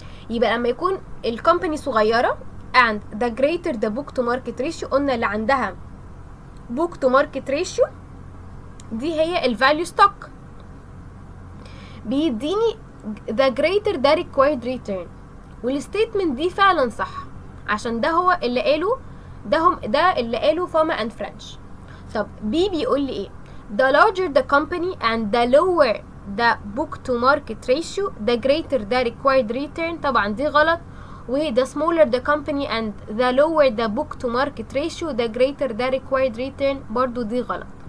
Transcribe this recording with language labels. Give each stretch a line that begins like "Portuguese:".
Arabic: يبقى لما يكون الكومباني صغيرة and the greater the book to market ratio، قلنا اللي عندها book to market ratio دي هي الفاليو ستوك، بيديني the greater the required return. والستيتمنت دي فعلا صح، عشان ده هو اللي قاله، ده اللي قاله فاما اند فرنش.
English: طب بي بيقول لي ايه؟ the larger the company and the lower the book to market ratio the greater the required return.
Arabic: طبعا دي غلط.
English: و the smaller the company and the lower the book to market ratio the greater the required return برضو دي غلط.